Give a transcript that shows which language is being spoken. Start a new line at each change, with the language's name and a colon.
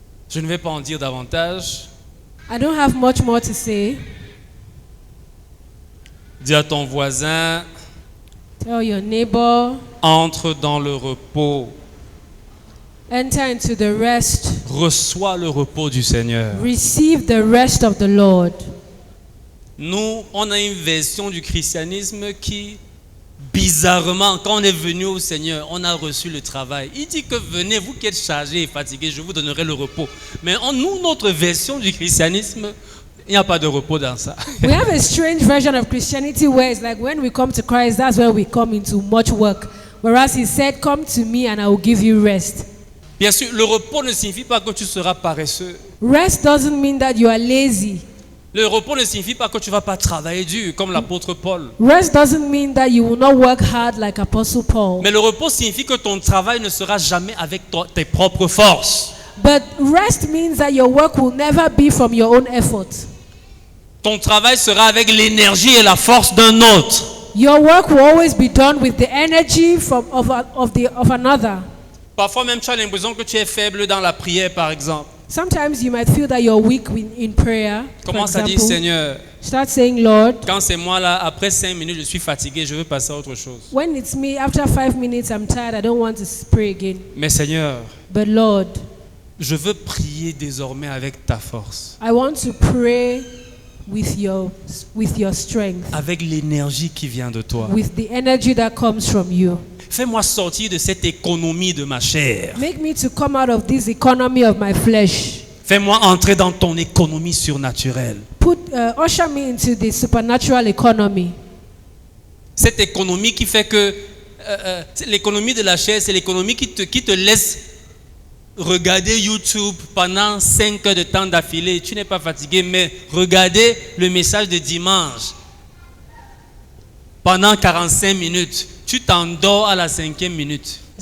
French: Je ne vais pas en dire davantage.
English: I don't have much more to say.
French: Dis à ton voisin,
English: tell your neighbor,
French: entre dans le repos.
English: Enter into the rest.
French: Reçois le repos du Seigneur.
English: Receive the rest of the Lord.
French: Nous, on a une version du christianisme qui, bizarrement, quand on est venu au Seigneur, on a reçu le travail. Il dit que venez, vous qui êtes chargés et fatigués, je vous donnerai le repos. Mais nous, notre version du christianisme, il n'y a pas de repos dans ça.
English: We have a strange version of Christianity where it's like when we come to Christ, that's where we come into much work. Whereas he said, come to me and I will give you rest.
French: Bien sûr, le repos ne signifie pas que tu seras paresseux.
English: Rest doesn't mean that you are lazy.
French: Le repos ne signifie pas que tu ne vas pas travailler dur comme l'apôtre Paul.
English: Rest doesn't mean that you will not work hard like Apostle Paul.
French: Mais le repos signifie que ton travail ne sera jamais avec tes propres forces.
English: But rest means that your work will never be from your own effort.
French: Ton travail sera avec l'énergie et la force d'un autre.
English: Your work will always be done with the energy of another.
French: Parfois même tu as l'impression que tu es faible dans la prière, par exemple.
English: Sometimes you might feel that you're weak in prayer.
French: Commence à dire, Seigneur,
English: start saying, Lord,
French: quand c'est moi là, après 5 minutes, je suis fatigué, je veux passer à autre chose.
English: When it's me, after 5 minutes, I'm tired, I don't want to pray again.
French: Mais Seigneur,
English: but Lord,
French: je veux prier désormais avec ta force.
English: I want to pray with your strength.
French: Avec l'énergie qui vient de toi.
English: With the energy that comes from you.
French: Fais-moi sortir de cette économie de ma chair.
English: Make me to come out of this economy of my flesh.
French: Fais-moi entrer dans ton économie surnaturelle.
English: Usher me into the supernatural economy.
French: Cette économie qui fait que l'économie de la chair, c'est l'économie qui te laisse regarder YouTube pendant 5 heures de temps d'affilée. Tu n'es pas fatigué, mais regarder le message de dimanche pendant 45 minutes. Tu t'endors à la 5e minute.